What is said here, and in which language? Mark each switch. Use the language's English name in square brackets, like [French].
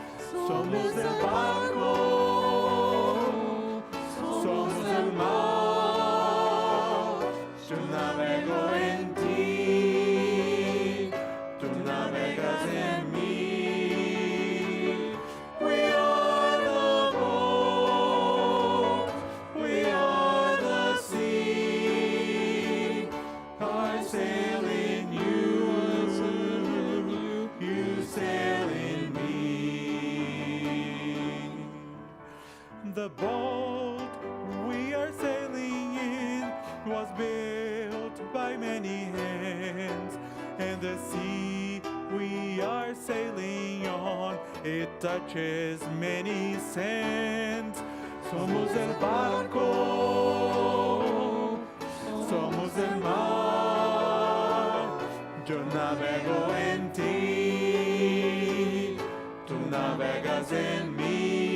[Spanish] Somos el barco, somos el mar, yo navego en ti, tú navegas en mí. [English] We are the boat, we are the sea, I sail in you, you sail in me. The boat we are sailing in was built by many hands, and the sea we are sailing on, it touches many sands. [Spanish] Somos el barco, somos el mar, yo navego en ti, tú navegas en mí.